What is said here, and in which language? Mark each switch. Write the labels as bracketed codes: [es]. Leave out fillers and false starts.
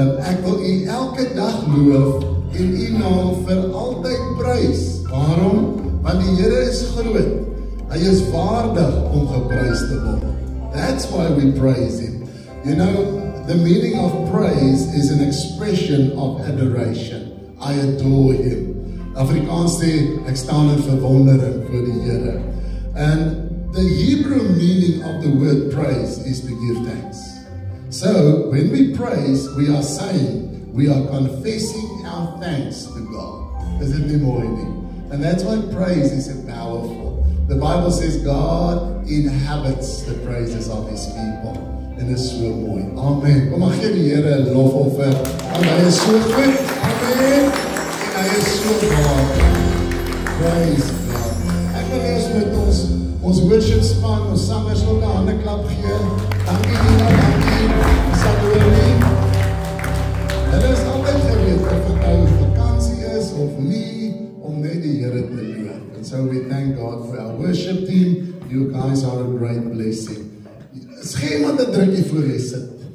[af] Ek wil U elke dag loof en U naam vir altyd prys. Waarom? Want die Here is groot. Hy is waardig om geprys te word. [en] That's why we praise Him. You know, the meaning of praise is an expression of adoration. I adore Him. [af] Afrikaans sê, ek staan in verwondering voor die Here. [en] And the Hebrew meaning of the word praise is to give thanks. So, when we praise, we are saying, we are confessing our thanks to God. Is it [af] nie mooi nie? [en] And that's why praise is so powerful. The Bible says God inhabits the praises of His people. [af] En dit is so mooi. Amen. Kom maar gee die Here 'n lofoffer. Want Hy is so goed. Amen. En Hy is so waardig. [en] Praise God. [af] Ek wil eers met ons worship span, ons sangers ook 'n hande klap gee. Dankie Dina, dankie. Samuel. Hulle is altyd gereed of dit nou vakansie is of nie, om net die Here te loof. [en] And so we thank God for our worship team. You guys are a great blessing. [af] Is geen iemand 'n drukkie voor jy sit.